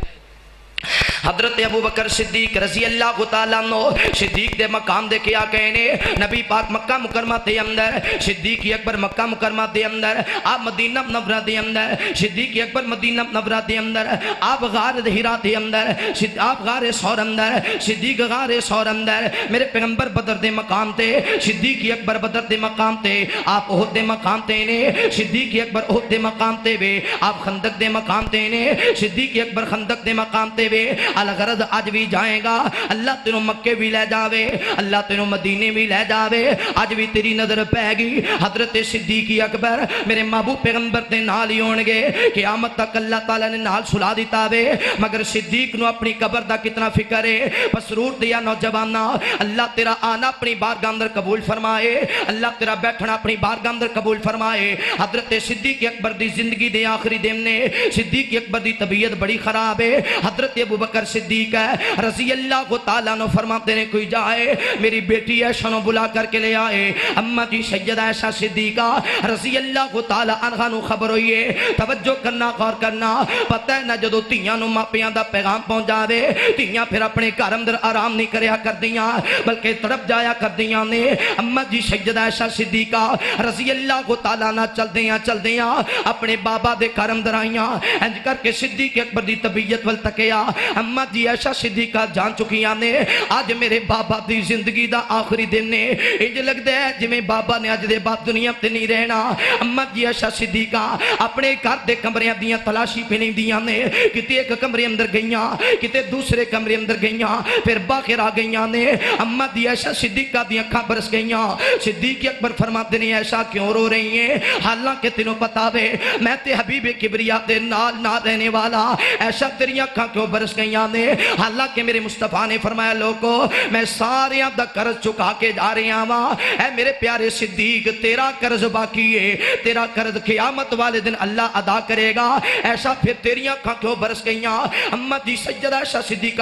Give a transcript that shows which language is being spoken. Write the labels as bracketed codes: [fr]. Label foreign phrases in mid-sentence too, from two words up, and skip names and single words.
[pa] حضرت ابو بکر صدیق [ar] رضی اللہ تعالیٰ عنہ [pa] صدیق دے مقام دے کیا کہنے؟ نبی پاک مکہ مکرمہ دے اندر، صدیق اکبر مکہ مکرمہ دے اندر، آپ مدینہ منورہ دے اندر، صدیق اکبر مدینہ منورہ دے اندر، آپ غار ہرا دے اندر، آپ غار ثور اندر، صدیق غار ثور اندر، میرے پیغمبر بدر دے مقام تے، صدیق اکبر بدر دے مقام تے، آپ احد دے مقام تے نے، صدیق اکبر احد دے مقام تے وے، آپ خندق دے مقام تے نے، صدیق اکبر خندق دے مقام تے وے۔ الغرض آج بھی جائیں گا، اللہ تینوں مکے بھی لے جاوے، اللہ تینوں مدینے بھی لے جاوے، آج بھی تیری نظر پہ گی حضرت صدیق اکبر میرے محبوب پیغمبر تے نال ہی ہون گے، قیامت تک اللہ تعالیٰ نے نال سلا دیتا وے، مگر صدیق نو اپنی قبر دا کتنا فکر ہے۔ بس رور دیا نوجوانا اللہ تیرا آنا اپنی بارگاہ اندر قبول فرمائے، اللہ تیرا بیٹھنا اپنی بارگاہ اندر قبول فرمائے۔ حضرت صدیق اکبر دی زندگی دے آخری دن نے، صدیق اکبر دی طبیعت بڑی خراب ہے، حضرت ابو بکر بکر صدیق ہے [ar] رضی اللہ تعالیٰ عنہ [pa] فرماتے ہیں کوئی جائے میری بیٹی عائشہ نو بلا کر کے لے آئے اماں جی سیدہ عائشہ صدیقہ [ar] رضی اللہ تعالیٰ عنہ [pa] نو خبر ہوئی ہے توجہ کرنا غور کرنا پتہ ہے نہ جدو تیاں نو ماپیاں دا پیغام پہنچا دے تیاں پھر اپنے گھر اندر آرام نہیں کریا کر دیاں بلکہ تڑپ جایا کر دیاں نے اماں جی سیدہ عائشہ صدیقہ [ar] رضی اللہ تعالیٰ [pa] عنہ چل دیاں اپنے بابا دے گھر اندر آئیاں انج کر کے صدیق اکبر دی طبیعت ول تکیا اماں جی عائشہ صدیقہ جان چکیاں نے آج میرے بابا دی زندگی دا آخری دن نے انج لگدا ہے جویں بابا نے اج دے بعد دنیا تے نہیں رہنا اماں جی عائشہ صدیقہ اپنے گھر دے کمریاں دیاں تلاشی پھریں دیاں نے کتے ایک کمرے اندر گئیاں کتے دوسرے کمرے اندر گئیاں پھر باہر آ گئیاں نے اماں جی عائشہ صدیقہ دی اکھاں برس گئیاں صدیق اکبر فرماتے ہیں عائشہ کیوں رو رہی ہیں حالانکہ تینوں پتا وے میں تے حبیب کبریا دے نال نہ رہنے والا عائشہ تیری اکھاں کیوں برس گئیاں نے حالانکہ میرے مصطفیٰ نے فرمایا لوگو میں سارے دا قرض چکا کے جا رہے ہاں اے میرے پیارے صدیق تیرا قرض باقی ہے تیرا قرض قیامت والے دن اللہ ادا کرے گا ایسا پھر تیری اکھاں کیوں برس گئیاں اماں جی سیدہ عائشہ صدیقہ